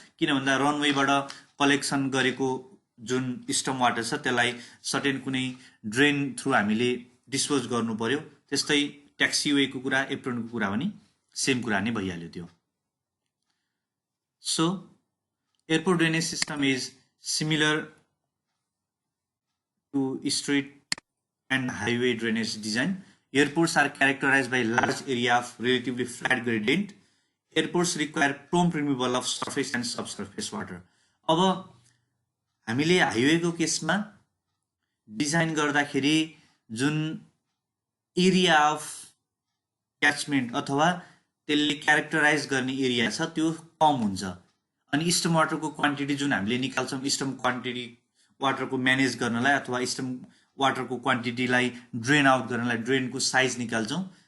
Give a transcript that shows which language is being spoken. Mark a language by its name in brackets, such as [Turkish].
[Nepali] किन भन्दा रनवेबाट कलेक्सन गरेको जुन स्टर्म वाटर छ त्यसलाई सर्टेन कुनै ड्रेन थ्रु हामीले डिस्पोज गर्नु पर्यो। त्यस्तै ट्याक्सीवेको कुरा, एप्रोनको कुरा पनि सेम कुरा नै भइहाल्यो त्यो। [English] So airport drainage system is similar to street and highway drainage design. Airports are characterized by large area of relatively flat gradient. Airports require prompt removal of surface and subsurface water. [Nepali] अब हामीले हाइवेको केसमा design गर्दाखेरि जुन area of catchment अथवा त्यसले characterise गर्ने area छ त्यो कम हुन्छ, अनि स्टर्म वाटरको क्वान्टिटी जुन हामीले निकाल्छौँ, स्टर्म क्वान्टिटी वाटरको म्यानेज गर्नलाई अथवा स्टर्म वाटरको क्वान्टिटीलाई ड्रेन आउट गर्नलाई ड्रेनको साइज निकाल्छौँ।